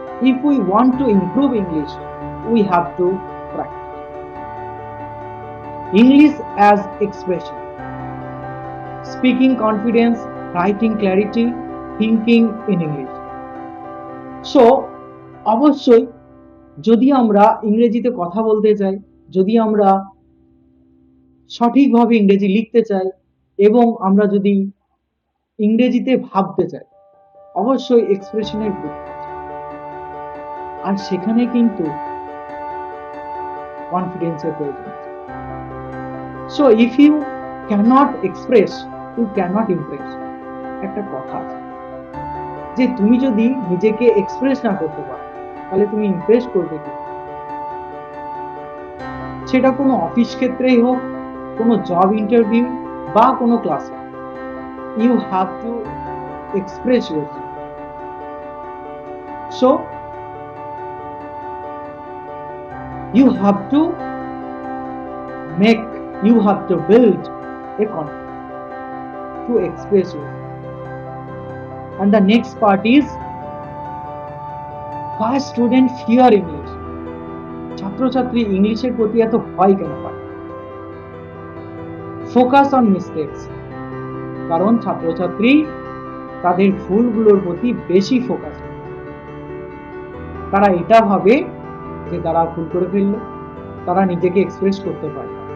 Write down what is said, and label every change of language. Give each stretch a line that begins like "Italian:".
English: If we want to improve English, we have to practice. English as expression, speaking confidence, writing clarity, thinking in English.
Bangla: So অবশ্যই যদি আমরা ইংরেজিতে কথা বলতে চাই, যদি আমরা সঠিকভাবে ইংরেজি লিখতে চাই এবং আমরা যদি ইংরেজিতে ভাবতে চাই, অবশ্যই এক্সপ্রেশনের গুরুত্ব আছে। আর সেখানে কিন্তু কনফিডেন্সের প্রয়োজন আছে।
English: So if you can't express, you can't impress.
Bangla: একটা কথা আছে যে তুমি যদি নিজেকে এক্সপ্রেস না করতে পারো, তাহলে তুমি ইমপ্রেস করবে কি? সেটা কোনো অফিস ক্ষেত্রেই হোক, কোনো জব ইন্টারভিউ বা কোনো ক্লাসে।
English: you have to express yourself. So you have to make, you have to build a confidence to express yourself. And the next part is why student fear English.
Bangla: ছাত্রছাত্রী ইংলিশের প্রতি এত ভয় কেন পায়?
English: focus on mistakes,
Bangla: কারণ ছাত্রছাত্রী তাদের ভুলগুলোর প্রতি বেশি ফোকাস করে। তারা এটা ভাবে যে তারা ভুল করে ফেললো, তারা নিজেকে এক্সপ্রেস করতে পারে।